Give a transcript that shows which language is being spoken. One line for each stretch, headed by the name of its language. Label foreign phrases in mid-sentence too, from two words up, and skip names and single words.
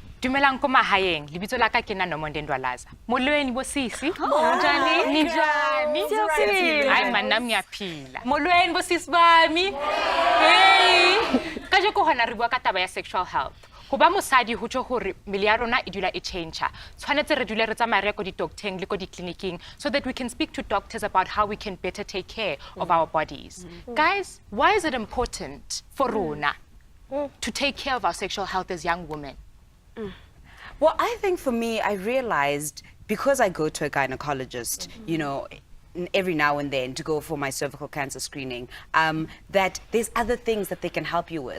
Southern Sotho: Dumelang ko mahayeng, libitso la ka ke nna Nomonde Ndwalaza.
Xhosa: Molweni bosisi. Njani? Njani?
Zulu: Hayi man nami ngiyaphila.
Xhosa: Molweni bosisi bami. Hey.
Southern Sotho: Ka je ko hona re bua ka taba ya
English: sexual health.
Southern Sotho: Go ba mosadi ho tjho hore mmele ya rona e dula e change. Tshwanetse re dule re tsamaya re ko di docteng le ko di clinicing
English: so that we can speak to doctors about how we can better take care of our bodies. Guys, why is it important for rona to take care of our sexual health as young women? Well, I think for me, I realized because I go to a gynecologist, you know, every now and then to go for my cervical cancer screening, that there's other things that they can help you with.